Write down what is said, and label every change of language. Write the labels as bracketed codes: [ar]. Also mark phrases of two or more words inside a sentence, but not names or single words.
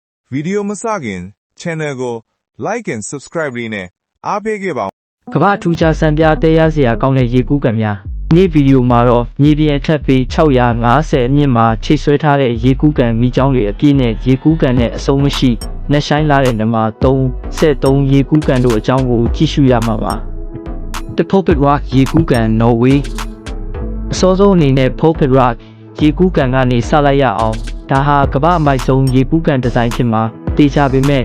[my] video မစခင် channel ကို [en] like and subscribe [my] လေးနဲ့အားပေးခဲ့ပါဦး ကမ္ဘာထူးခြားစံပြတရားစရာကောင်းတဲ့ရေကူးကန်များဒီဗီဒီယိုမှာတော့မြေပြင်ထက်ပြီး650အမြင့်မှာချိတ်ဆွဲထားတဲ့ရေကူးကန်မိချောင်းတွေအပြည့်နဲ့ရေကူးကန်နဲ့အစုံမရှိနှက်ဆိုင်လာတဲ့နံပါတ်3ရေကူးကန်တို့အကြောင်းကိုကြည့်ရှုရမှာပါ The Pulpit Rock ရေကူးကန် Norway အစောဆုံးအနေနဲ့ Pulpit Rock ရေကူးကန်ကနေစလိုက်ရအောင်ဒါဟာကမ္ဘာအမိုက်ဆုံးရေကူးကန်ဒီဇိုင်းဖြစ်မှာတေချာပေမဲ့